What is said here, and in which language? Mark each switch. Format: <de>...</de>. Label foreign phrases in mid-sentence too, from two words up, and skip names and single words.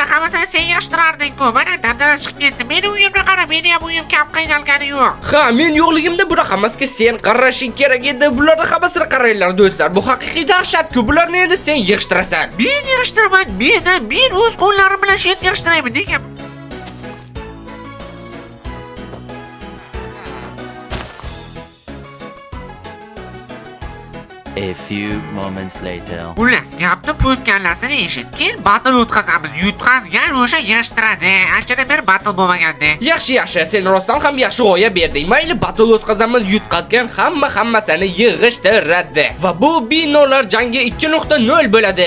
<uz>Hammasini sen yashtirarding-ku. Mana dabdala chiqib ketdi. Meni uyimga qara, meni ham uyim kam qaynalgani yo'q. Ha, men yo'qligimda buni hammasiga sen qarashing kerak edi. Bularni hammasini qaranglar do'stlar. Bu haqiqiy dahshat-ku. Bularni endi sen yig'ishtirasan. Men yig'ishtiraman. Men o'z qo'llarim bilan shet yig'ishtirayman. Nega?</uz> <en>A few moments later.</en> <uz>Xullas, gapni po'tkanlasini eshitgin, battle o'tkazamiz. Yutqazgan o'sha yig'ishtiradi. Anchadan beri battle bo'lmaganda. Yaxshi, sen rostdan ham yaxshi g'oya berding. Mayli, battle o'tkazamiz, yutqazgan hammasini yig'ishtiradi. Va bu binolar jangi 2.0 bo'ladi.</uz>